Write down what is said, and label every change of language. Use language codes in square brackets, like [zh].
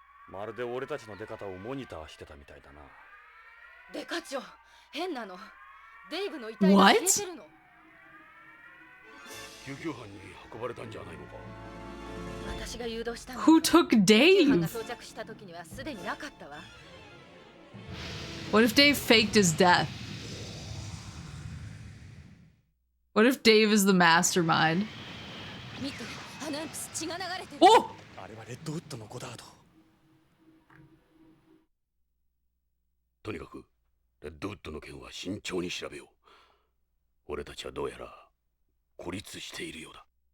[ja] まるで俺たちの出方をモニターしてたみたいだな。デカ長、変なの。デイブの遺体が消えてるの。救急班に運ばれたんじゃないのか。私が誘導したの。 [en] Who took [ja] 救急班 [en] Dave? [ja] が到着した時にはすでになかったわ。 [en] What if Dave faked his death? What if Dave is the mastermind? [ja] 見て、アナンプス血が流れてる。 Oh! あれはレッドウッドのゴダード。とにかくレッドウッドの件は慎重に調べよう。俺たちはどうやら孤立しているようだ。